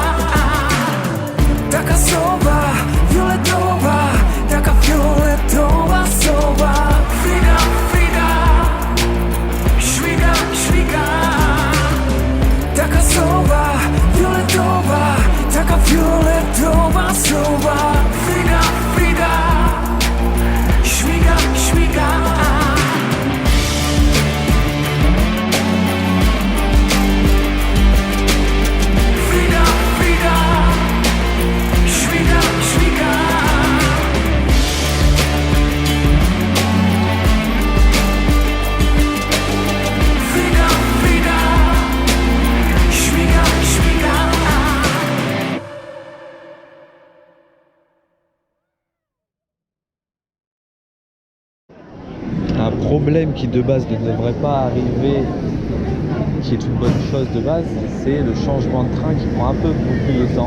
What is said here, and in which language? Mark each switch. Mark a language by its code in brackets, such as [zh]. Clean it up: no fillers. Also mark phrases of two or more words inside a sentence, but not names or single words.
[pl] Taka sowa fioletowa, taka fioletowa sowa. Frida, Frida, śmiga, śmiga. Taka sowa fioletowa, taka fioletowa sowa. Frida, Frida, śmiga, śmiga. Frida, Frida, śmiga, śmiga. Frida, Frida, śmiga, śmiga. [fr] Un problème qui de base ne devrait pas arriver, qui est une bonne chose de base, c'est le changement de train qui prend un peu beaucoup de temps.